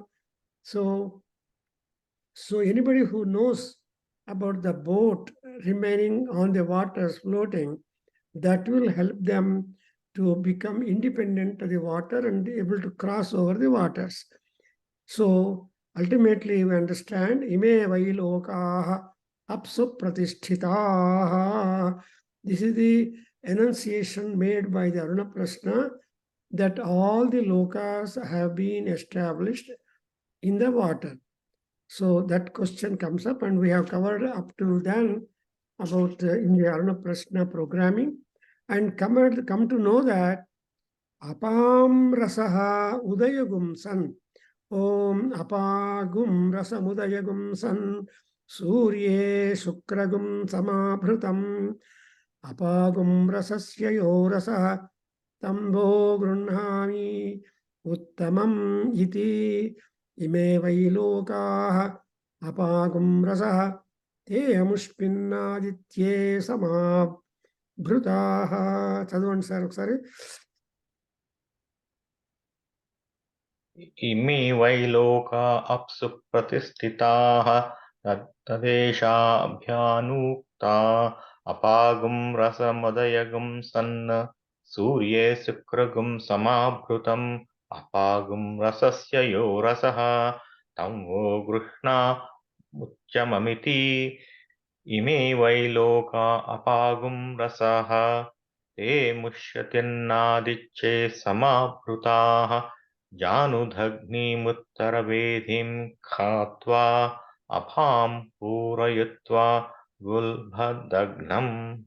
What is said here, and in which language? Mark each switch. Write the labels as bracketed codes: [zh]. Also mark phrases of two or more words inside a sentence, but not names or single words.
[en] So anybody who knows about the boat remaining on the waters floating, that will help them to become independent of the water and able to cross over the waters. So ultimately we understand, [sa] इमे वै लोकाः अप्सु प्रतिष्ठिताः. [en] This is the enunciation made by the Aruna Prashna, that all the lokas have been established in the water. So that question comes up, and we have covered up to then about in the Aruna Prashna programming, and come to know that [sa] अपां रसः उदयगुं सन्, ओम् अपागुं रसमुदयगुं सन्, सूर्ये शुक्रगुं समाभृतम्, अपागुं रसस्य यो रसः तं वो गृह्णामि उत्तमम् इति इमे वै लोकाः अपागुं रसः ते अमुष्मिन्नादित्ये समाभृताः. [te] చదవండి సార్ ఒకసారి. [sa] इमे वै लोका अप्सु प्रतिष्ठिताः तदेशाभ्यानुक्ता अपागुं रसमुदयगुं सन्न सूर्ये शुक्रगुं समाभृतम् अपागुं रसस्य यो रसः तं वो गृह्णामुच्चममिति इमे वै लोका अपागुं रसः ते मुष्यतिन्नादिच्छे समाभृताः जानुधग्निमुत्तरवेधिं खात्वा अपां पूरयित्वा गुल्भदग्नम्.